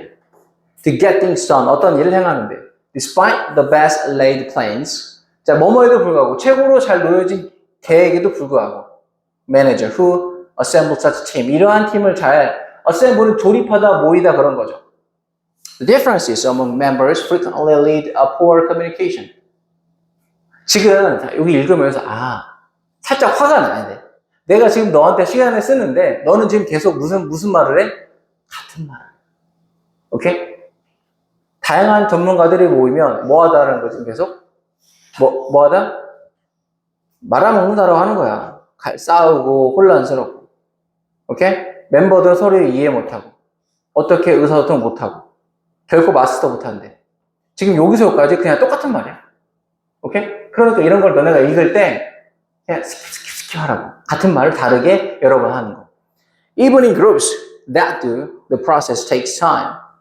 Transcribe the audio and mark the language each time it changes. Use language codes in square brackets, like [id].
[en] To get things done. [ko] 어떤 일을 행하는데. [en] Despite the best laid plans. [ko] 자, 뭐뭐에도 불구하고 최고로 잘 놓여진 계획에도 불구하고 [en] manager who assembled such team. [ko] 이러한 팀을 잘 assemble은 조립하다 모이다 그런 거죠. [en] The differences among members frequently lead a poor communication. [ko] 지금 여기 읽으면서 살짝 화가 나야 돼. 내가 지금 너한테 시간을 쓰는데 너는 지금 계속 무슨 말을 해? 같은 말을 해. 오케이? 다양한 전문가들이 모이면 뭐 하다라는 거지 계속? 뭐 하다? 말아먹는다라고 하는 거야. 싸우고 혼란스럽고. 오케이? 멤버들은 서로 이해 못하고 어떻게 의사소통 못하고 결코 마스터 못하는데 지금 여기서까지 그냥 똑같은 말이야. 오케이? 그러니까 이런 걸 너네가 읽을 때 그냥 스킵 하라고. 같은 말을 다르게 여러 번 하는 거. [en] Even in groups that do, the process takes time.